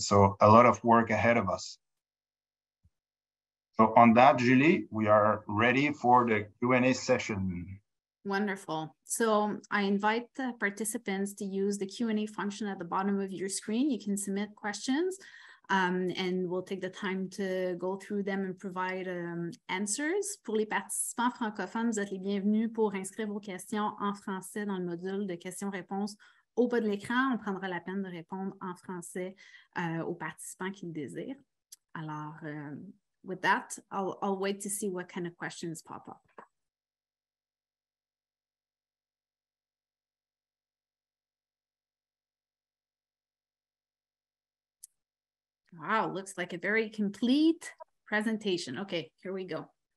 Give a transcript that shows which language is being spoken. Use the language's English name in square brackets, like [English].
[English] So a lot of work ahead of us. So on that, Julie, we are ready for the Q&A session. Wonderful. So I invite the participants to use the Q&A function at the bottom of your screen. You can submit questions and we'll take the time to go through them and provide answers. [French] Pour les participants francophones, vous êtes les bienvenus pour inscrire vos questions en français dans le module de questions-réponses au bas de l'écran. On prendra la peine de répondre en français aux participants qui le désirent. [English] Alors, with that, I'll wait to see what kind of questions pop up. Wow, looks like a very complete presentation. Okay, here we go.